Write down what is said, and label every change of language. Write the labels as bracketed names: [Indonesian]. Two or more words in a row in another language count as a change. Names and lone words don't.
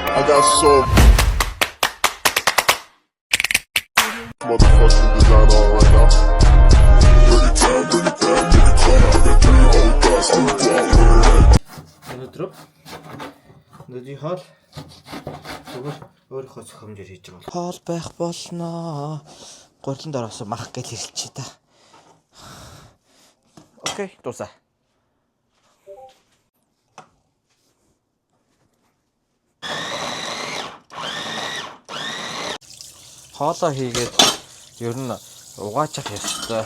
[English] got some motherfucking design on right now. Bring it down, bring it down, bring it down. I got 3 old guys on the wall. [Mongolian] Өнөөдрийн хоол зүгээр өөрийнхөө зохиомжоор хийж байгаа. Хоол байх болноо. Гурланд ороосон мах гэж хэлчихье та. Окей, дуусаа. Хоолоо хийгээд ер нь угаачих ёстой.